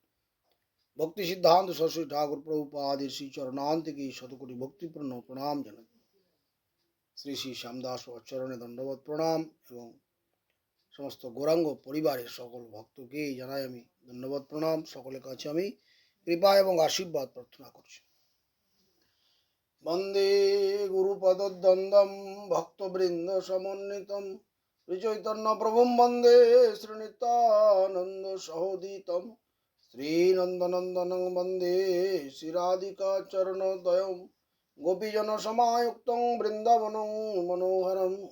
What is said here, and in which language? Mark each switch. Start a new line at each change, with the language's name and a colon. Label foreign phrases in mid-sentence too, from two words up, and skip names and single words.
Bangla: ভক্তি সিদ্ধান্ত সরস্বতী ঠাকুর প্রভুপাদের শ্রীচরণান্তিকে শতকোটি ভক্তিপূর্ণ প্রণাম জানাই। শ্রী শ্রী শ্যামদাস চরণে দণ্ডবত প্রণাম এবং সমস্ত গৌরাঙ্গ পরিবারের সকল ভক্তকে জানাই আমি ধন্যবাদ প্রণাম। সকলের কাছে আমি কৃপা এবং আশীর্বাদ প্রার্থনা করছি।
Sanskrit: বন্দে গুরুপদদ্বন্দ্বম ভক্তবৃন্দ সমন্বিতম শ্রীচৈতন্য প্রভুম বন্দে শ্রীনিত্যানন্দ সহোদিতম শ্রীনন্দনন্দনং বন্দে শ্রীরাধিকা চরণোদয়ম গোপীজন সমায়ুক্তং বৃন্দাবনং মনোহরম